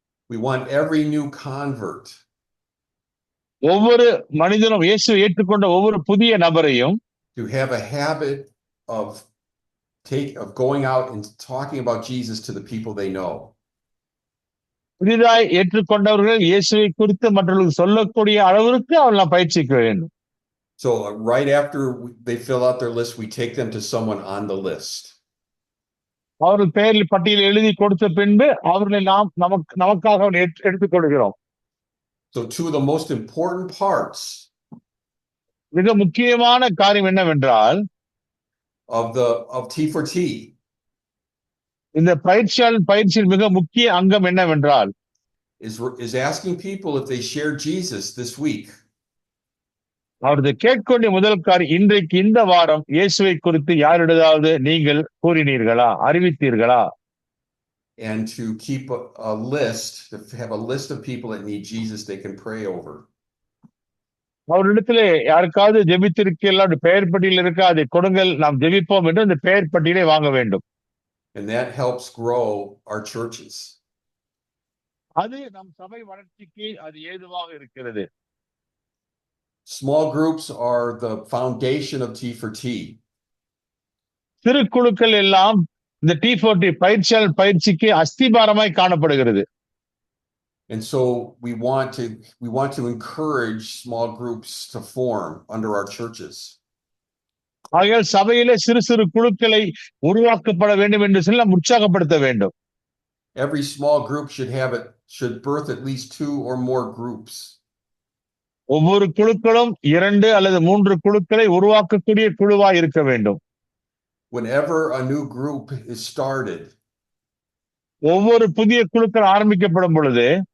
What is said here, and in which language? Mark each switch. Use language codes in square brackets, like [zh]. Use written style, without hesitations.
[en] We want every new convert [ta] ஒவ்வொரு மனிதனும் இயேசுவை ஏற்றுக்கொண்ட ஒவ்வொரு புதிய நபரையும் [en] to have a habit of going out and talking about Jesus to the people they know. [ta] புதிதாய் ஏற்றுக்கொண்டவர்கள் இயேசுவை குறித்து மற்றவர்களுக்கு சொல்லக்கூடிய அளவிற்கு அவர்கள் பயிற்சிக்க வேண்டும். [en] So right after they fill out their list, we take them to someone on the list. [ta] அவர்கள் பெயரில் பட்டியல் எழுதி கொடுத்த பின்பு அவர்களை நாம் நமக்காக எடுத்துக் கொள்கிறோம். [en] So two of the most important parts [ta] மிக முக்கியமான காரியம் என்னவென்றால் [en] of T4T [ta] இந்த பயிற்சியில் மிக முக்கிய அங்கம் என்னவென்றால் [en] is asking people if they share Jesus this week. [ta] அவரது கேட்கொண்ட முதல் காரியம், இன்றைக்கு இந்த வாரம் இயேசுவை குறித்து யாரிடதாவது நீங்கள் கூறினீர்களா, அறிவித்தீர்களா? [en] And to keep a list, to have a list of people that need Jesus they can pray over. [ta] அவரிடத்திலே யாருக்காவது ஜெபித்திருக்கலாம், பெயர் பட்டியல் இருக்கா, அதை கொடுங்கள், நாம் ஜெபிப்போம் என்று அந்த பெயர் பட்டியலை வாங்க வேண்டும். [en] And that helps grow our churches. [ta] அது நம் சபை வளர்ச்சிக்கு அது ஏதுவாக இருக்கிறது. [en] Small groups are the foundation of T4T. [ta] சிறு குழுக்கள் எல்லாம் இந்த T4T பயிற்சிக்கு அஸ்திபாரமாய் காணப்படுகிறது. [en] And so we want to encourage small groups to form under our churches. [ta] ஆகையால் சபையிலே சிறு குழுக்களை உருவாக்கப்பட வேண்டும் என்று சொல்லி நாம் உற்சாகப்படுத்த வேண்டும். [en] Every small group should birth at least 2 or more groups. [ta] ஒவ்வொரு குழுக்களும் 2 அல்லது 3 குழுக்களை உருவாக்கக்கூடிய குழுவாய் இருக்க வேண்டும். [en] Whenever a new group is started, [ta] ஒவ்வொரு புதிய குழுக்கள் ஆரம்பிக்கப்படும் பொழுது